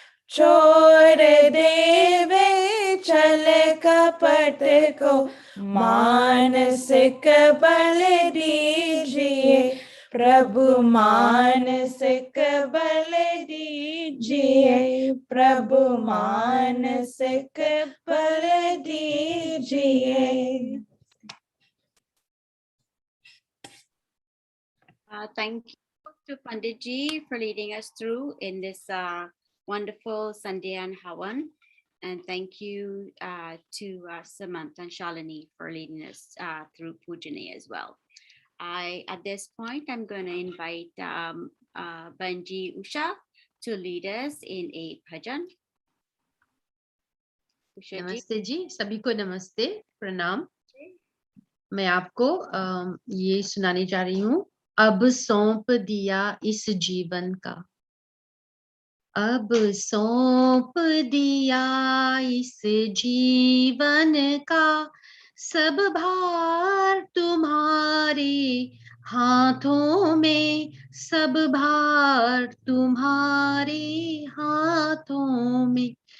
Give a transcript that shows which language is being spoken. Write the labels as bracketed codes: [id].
[hi] छोड़ देवे छल कपट को मानसिक बल दीजिए, प्रभु मानसिक बल दीजिए, प्रभु मानसिक बल दीजिए। [en] Thank you to Pandit Ji for leading us through in this wonderful Sandhya Havan. And thank you to Samantha and Shalini for leading us through Pujani as well. At this point, I'm going to invite Banji Usha to lead us in a bhajan. Usha ji. [hi] नमस्ते जी, सभी को नमस्ते, प्रणाम। मैं आपको ये सुनाने जा रही हूँ, अब सौंप दिया इस जीवन का, अब सौंप दिया इस जीवन का, सब भार तुम्हारे हाथों में, सब भार तुम्हारे हाथों में,